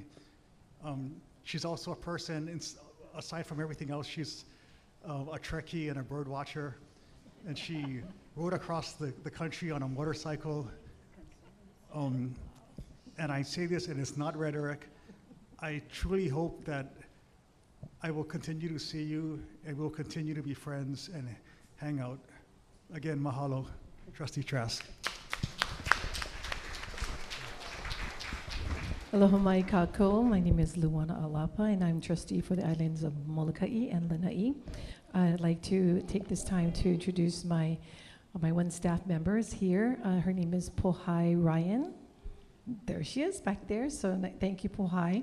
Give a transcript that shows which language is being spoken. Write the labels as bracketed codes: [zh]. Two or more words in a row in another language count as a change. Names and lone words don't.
[en] She's also a person, aside from everything else, she's a Trekkie and a bird watcher, and she rode across the country on a motorcycle. And I say this, and it's not rhetoric, I truly hope that I will continue to see you, and we'll continue to be friends and hang out. Again, mahalo, Trustee Trask. [haw] Aloha mai kākou. [en] My name is Luana Alapa, and I'm trustee for the islands of Molokai and Lanai. I'd like to take this time to introduce my one staff members here. Her name is Pohai Ryan. There she is back there, so thank you, Pohai.